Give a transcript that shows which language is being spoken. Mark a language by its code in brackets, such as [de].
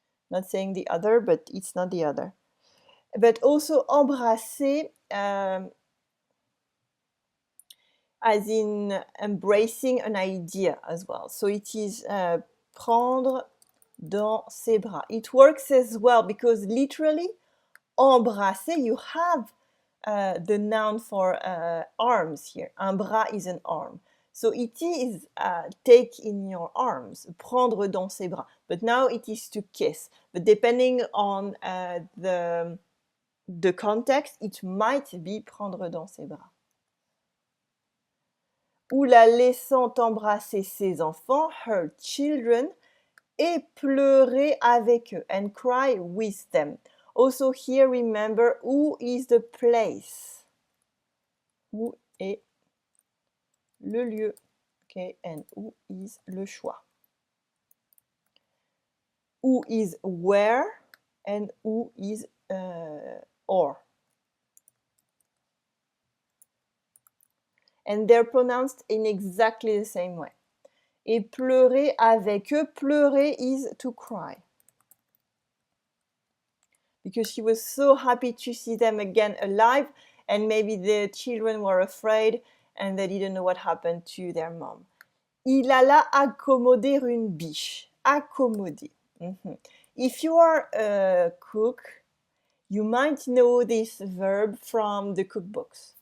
[en] Not saying the other, but it's not the other. But also embrasser, as in embracing an idea as well. So it is [fr] prendre dans ses bras. [en] It works as well because literally, embrasser, you have the noun for arms here. Un bras is an arm. So it is take in your arms, [fr] prendre dans ses bras. [en] But now it is to kiss. But depending on the context, it might be [fr] prendre dans ses bras. Ou la laissant embrasser ses enfants, [en] her children, [fr] et pleurer avec eux, [en] and cry with them. Also here, remember, où is the place? [fr] Où est le lieu? [en] Okay, and [fr] où is le choix? [en] Où is where, and où is or. And they're pronounced in exactly the same way. [fr] Et pleurer avec eux, pleurer [en] is to cry. Because she was so happy to see them again alive, and maybe the children were afraid and they didn't know what happened to their mom. [fr] Il alla accommoder une biche. Accommoder. [en] If you are a cook, you might know this verb from the cookbooks.